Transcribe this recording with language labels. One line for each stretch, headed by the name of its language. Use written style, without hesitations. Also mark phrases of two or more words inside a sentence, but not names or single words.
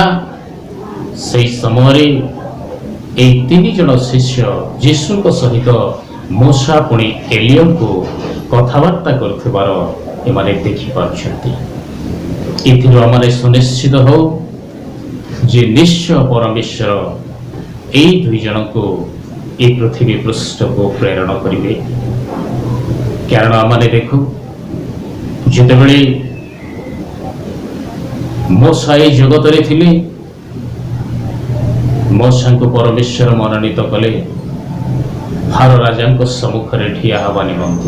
Odia: ସେହି ସମୟରେ এই 3 ଜଣ ଶିଷ୍ୟ ଯୀଶୁଙ୍କ ସହିତ ମୋଶା ପୁଣି ଏଲିୟଙ୍କୁ କଥାବାର୍ତ୍ତା କରୁଥିବାର ଏମାନେ ଦେଖିପାରୁଛନ୍ତି। ଏଥିରୁ ଆମେ ସୁନିଶ୍ଚିତ ହଉ ଯେ ନିଶ୍ଚୟ ପରମେଶ୍ୱର এই দুই জଣଙ୍କୁ এই ପୃଥିବୀ ପୃଷ୍ଠକୁ ପ୍ରେରଣ କରିବେ। କାରଣ ଆମମାନେ ଦେଖୁ ଯେତେବେଳେ ମୋଶା ଏହି ଜଗତରେ ଥିଲେ, ମୋଶାଙ୍କୁ ପରମେଶ୍ୱର ମନୋନୀତ କଲେ ଫାରୋ ରାଜାଙ୍କ ସମ୍ମୁଖରେ ଠିଆ ହେବା ନିମନ୍ତେ।